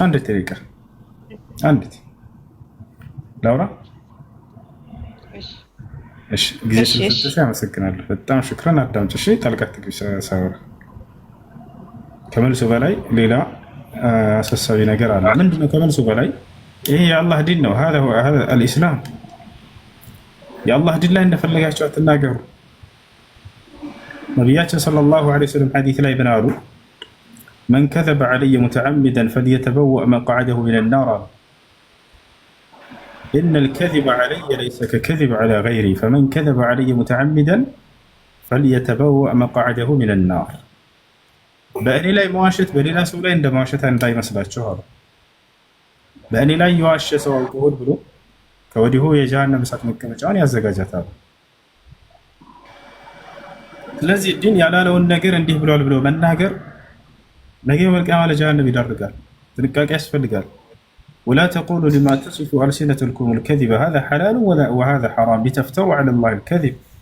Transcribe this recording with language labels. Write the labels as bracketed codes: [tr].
[am] አንዴ ተይቀር አንዴት ላውራ። እሺ ጊዜ ስለሰጠሽ አመሰግናለሁ። በጣም ሽክራን። አዳምጪ እሺ። ጣልቃት ትግቢ ሳወራ ከመልሱ በላይ ሌላ አሳሳቢ ነገር አለ። ምንድነው ከመልሱ በላይ? ይሄ የአላህ ዲን ነው። [ar] هذا هو الاسلام። [am] የአላህ ዲን ላይ እንደፈለጋችሁ አትናገሩ። ነቢያችን ሰለላሁ ዐለይሂ ወሰለም ሐዲስ ላይ ምን አሉ? [ar] من كذب علي متعمدا فليتبوأ مقعده من النار. إن الكذب علي ليس ككذب على غيري فمن كذب علي متعمدا فليتبوأ مقعده من النار. [am] በእኔ ላይ መዋሸት በሌላ ሰው ላይ እንደ መዋሸት እንዳይመስላችሁ አሉ። በእኔ ላይ የዋሸ ሰው አልኮሆል ብሎ ከወዲሁ የጀሃነም እሳት መቀመጫውን ያዘጋጃታል። ስለዚህ ዲን ያላለውን ነገር እንዲህ ብሏል ብሎ መናገር ነገ መልቂያማ ለጀሃነም ይዳርጋል። ጥንቃቄ ያስፈልጋል። [ar] ولا تقولوا لما تصف ألسنتكم الكذب هذا حلال وهذا حرام لتفتروا على الله الكذب